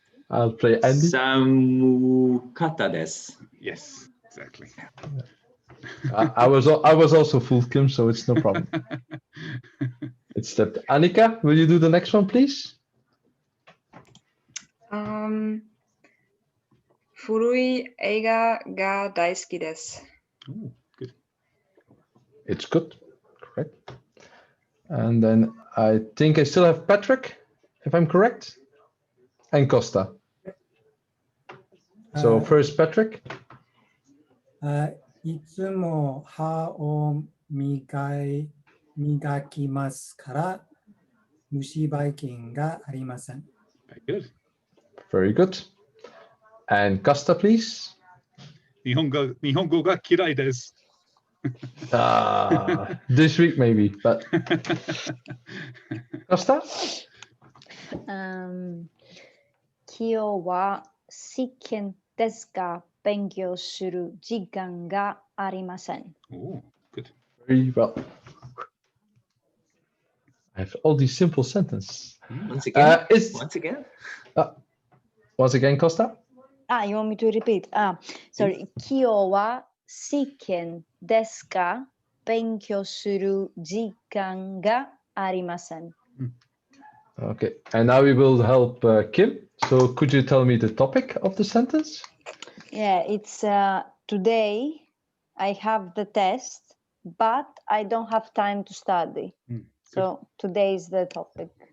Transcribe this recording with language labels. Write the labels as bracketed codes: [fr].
[en] I'll play Andy. [ja] 寒かったです。 [en] Yes, exactly. I was also fooled, Kim, so it's no problem. It's that. Annika, will you do the next one, please? [ja] 古い映画が大好きです。 [en] Ooh, good. It's good. Correct. And then I think I still have Patrick, if I'm correct, and Costa. So first, Patrick. [ja] いつも歯を磨きますから虫歯菌がありません。 [en] Very good. Very good. And Costa, please. [ja] Nihongo ga kirai desu. [en] This week maybe, but Costa? [ja] 今日は試験ですが勉強する時間がありません。 [en] Ooh, good. Very well. I have all these simple sentences. Once again. It's Once again. once again, Costa. You want me to repeat? Sorry. [ja] 今日は試験ですが勉強する時間がありません。 [en] Okay, and now we will help Kim. So could you tell me the topic of the sentence? Yeah, it's today I have the test, but I don't have time to study. So today is the topic.